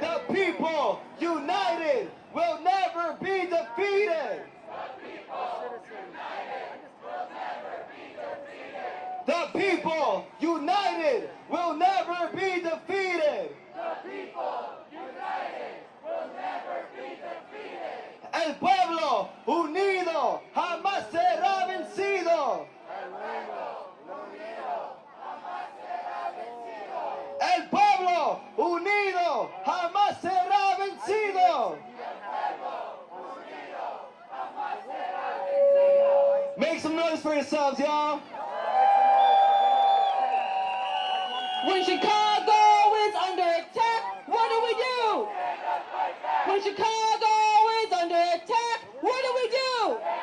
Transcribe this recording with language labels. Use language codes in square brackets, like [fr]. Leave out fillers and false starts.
[en] The people united will never be defeated. The people united will never be defeated. The people united will never be defeated. [es] El pueblo unido jamás será vencido. El pueblo unido jamás será vencido. [en] Make some noise for yourselves, y'all. When Chicago is under attack, what do we do? When Chicago is under attack, what do we do?